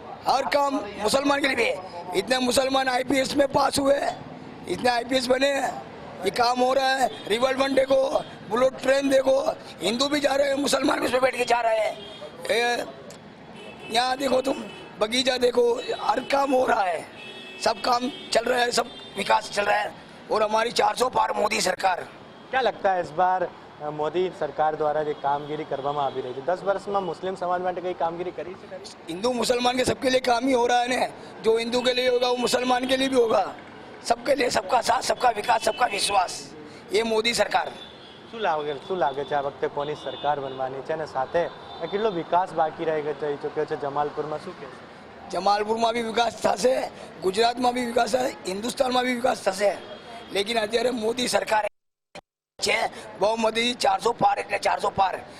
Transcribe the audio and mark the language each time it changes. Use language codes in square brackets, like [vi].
[hi] हर काम मुसलमान के लिए भी है. इतने मुसलमान आईपीएस में पास हुए, इतने आईपीएस बने, ये काम हो रहा है. रिवॉल्वर देखो, बुलेट ट्रेन देखो, हिंदू भी जा रहे हैं, मुसलमान भी उसमें बैठ के जा रहे हैं. यहाँ देखो तुम, बगीचा देखो, हर काम हो रहा है, सब काम चल रहा है, सब विकास चल रहा है. और हमारी 400 पार मोदी सरकार. क्या लगता है इस बार [gu] મોદી સરકાર દ્વારા જે કામગીરી કરવામાં આવી રહી છે, 10 વર્ષમાં મુસ્લિમ સમાજ માટે કઈ કામગીરી કરી છે? [hi] हिंदू मुसलमान के सबके लिए काम ही हो रहा है ना. जो हिंदू के लिए होगा वो मुसलमान के लिए भी होगा. सबके लिए सबका साथ, सबका विकास, सबका विश्वास, ये मोदी सरकार. [gu] શું લાગે છે આ વખતે કોની સરકાર બનવાની છે, અને સાથે કેટલો વિકાસ બાકી રહી ચૂક્યો છે જમાલપુરમાં? શું કહેશો? જમાલપુરમાં બી વિકાસ થશે, ગુજરાતમાં બી વિકાસ થશે, હિન્દુસ્તાનમાં બી વિકાસ થશે. લેકિન અત્યારે મોદી સરકાર છે, બહુમતી 400 પાર એટલે 400 પાર.